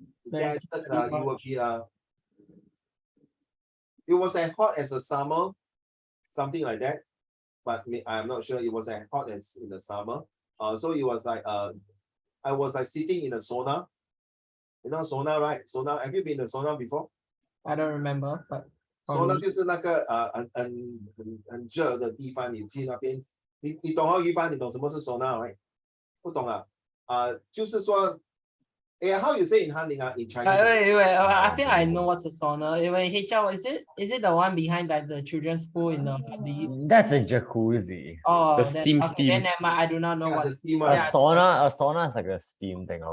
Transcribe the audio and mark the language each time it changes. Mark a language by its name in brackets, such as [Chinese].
[English] Desert, you will be it was as hot as the summer, something like that. But I'm not sure it was as hot as in the summer. So it was like I was like sitting in a sauna. You know sauna, right? Sauna. Have you been in a sauna before? I don't remember, but [Chinese] sauna 就是那个很热的地方，你去那边，你懂于帆，你懂什么是 sauna right？不懂就是说。 [English] how you say in Hanling in Chinese? Wait, I think I know what's a sauna. Wait, hey Chao, is it the one behind like the children's pool in the That's a jacuzzi. Oh, The steam. then never mind, I do not know what the steamer. A sauna is like a steam thing.